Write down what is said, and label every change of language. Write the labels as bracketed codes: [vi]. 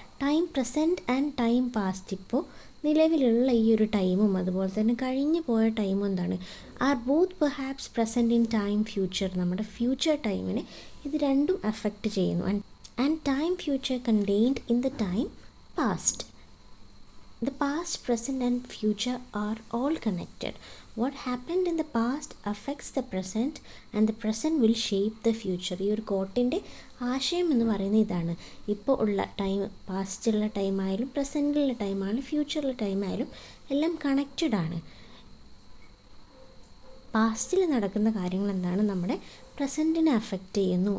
[en] time present and time past, [ml] ഇപ്പോൾ നിലവിലുള്ള ഈ ഒരു ടൈമും അതുപോലെ തന്നെ കഴിഞ്ഞു പോയ ടൈമും എന്താണ്, [en] Are both perhaps present in time future. [ml] നമ്മുടെ ഫ്യൂച്ചർ ടൈമിനെ ഇത് രണ്ടും അഫക്റ്റ് ചെയ്യുന്നു. [en] And time future contained in the time past. The past, present and future are all connected. What happened in the past affects the present and the present will shape the future. [ml] ഈ ഒരു കോട്ടിൻ്റെ ആശയം എന്ന് പറയുന്നത് ഇതാണ്. ഇപ്പോൾ ഉള്ള time, പാസ്റ്റുള്ള ടൈമായാലും പ്രസൻറ്റിലുള്ള ടൈമായാലും ഫ്യൂച്ചറിലെ ടൈമായാലും എല്ലാം connected ആണ്. പാസ്റ്റിൽ നടക്കുന്ന കാര്യങ്ങൾ എന്താണ്, നമ്മുടെ പ്രസൻറ്റിനെ അഫക്റ്റ് ചെയ്യുന്നു.